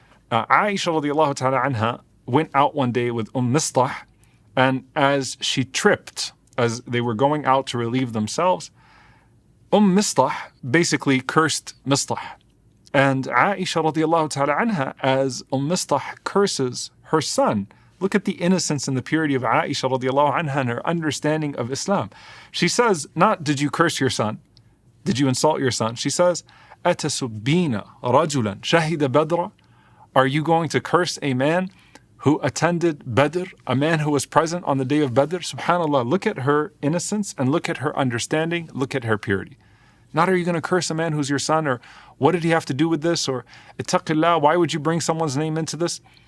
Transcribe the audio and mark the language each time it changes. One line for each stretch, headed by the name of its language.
English: Aisha radiallahu ta'ala anha went out one day with Mistah, and as she tripped, as they were going out to relieve themselves, Mistah basically cursed Mistah. And Aisha radiallahu ta'ala anha, as Mistah curses her son, look at the innocence and the purity of Aisha radiallahu anha and her understanding of Islam. She says, not did you curse your son? Did you insult your son? She says,
Arabic: أَتَسُبِّينَ رَجُلًا شَهِدَ بَدْرًا.
English: Are you going to curse a man who attended Badr, a man who was present on the day of Badr? SubhanAllah, look at her innocence and look at her understanding, look at her purity. Not are you going to curse a man who's your son, or what did he have to do with this, or ittaqillah, why would you bring someone's name into this?